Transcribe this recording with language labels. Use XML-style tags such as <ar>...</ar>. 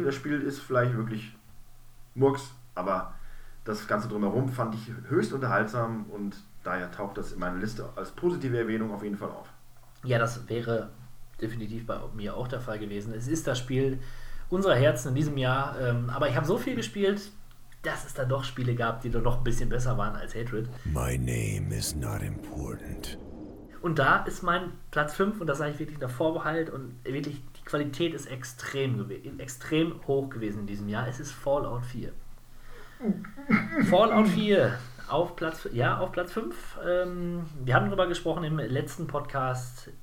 <de>Das Spiel ist vielleicht wirklich Murks, aber das Ganze drumherum fand ich höchst unterhaltsam und daher taucht das in meiner Liste als positive Erwähnung auf jeden Fall auf. Ja, das wäre definitiv bei mir auch der Fall gewesen. Es ist das Spiel unserer Herzen in diesem Jahr, aber ich habe so viel gespielt, dass es da doch Spiele gab, die doch noch ein bisschen besser waren als Hatred.</de> <en>My name is not important.</en> <de>Und da ist mein Platz 5, und das sage ich wirklich in der Vorbehalt, und wirklich, die Qualität ist extrem hoch gewesen in diesem Jahr. Es ist Fallout 4. Fallout 4 auf Platz 5. Wir haben darüber gesprochen im letzten Podcast.</de>